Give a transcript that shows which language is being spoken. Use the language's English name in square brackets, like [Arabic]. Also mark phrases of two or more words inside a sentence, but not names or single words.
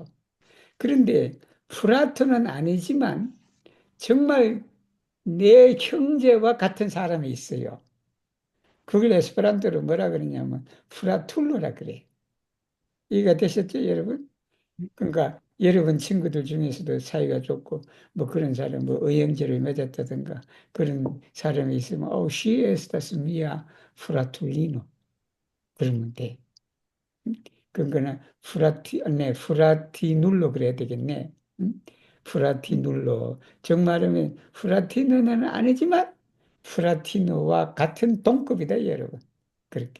[Korean] 그런데 플라토는 아니지만 정말 내 형제와 같은 사람이 있어요. 그걸 에스페란토로 뭐라 그러냐면 플라툴로라 그래. 이해가 되셨죠, 여러분? 그러니까 여러분 친구들 중에서도 사이가 좋고 뭐 그런 사람 뭐 의형제를 맺었다든가 그런 사람이 있으면 [Esperanto] she estas mia fratellino [Korean] 그러면 돼. 그거는 프라티눌로 그래야 되겠네. 응? 프라티눌로. 정말하면 프라티노는 아니지만 프라티노와 같은 동급이다, 여러분. 그렇게.